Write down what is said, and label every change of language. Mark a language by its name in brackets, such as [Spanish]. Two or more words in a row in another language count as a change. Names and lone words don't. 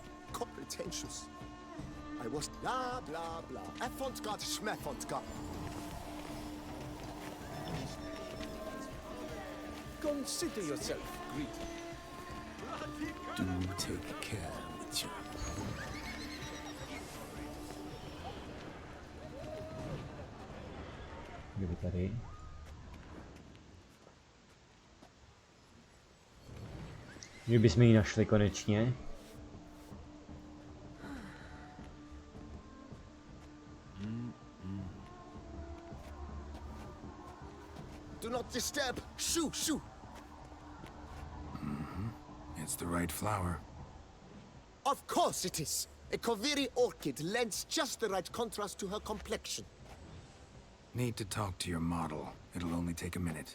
[English] Pretentious. I was blah, blah, blah. Avant-garde, schmavant-garde. Consider yourself greedy. Do take care with you. [Czech] Kdyby tady. Kdybychom ji našli konečně. [English] Do not disturb. Shoo, shoo. It's the right flower. Of course it is. A Kaviri orchid lends just the right contrast to her complexion. Need to talk to your model. It'll only take a minute.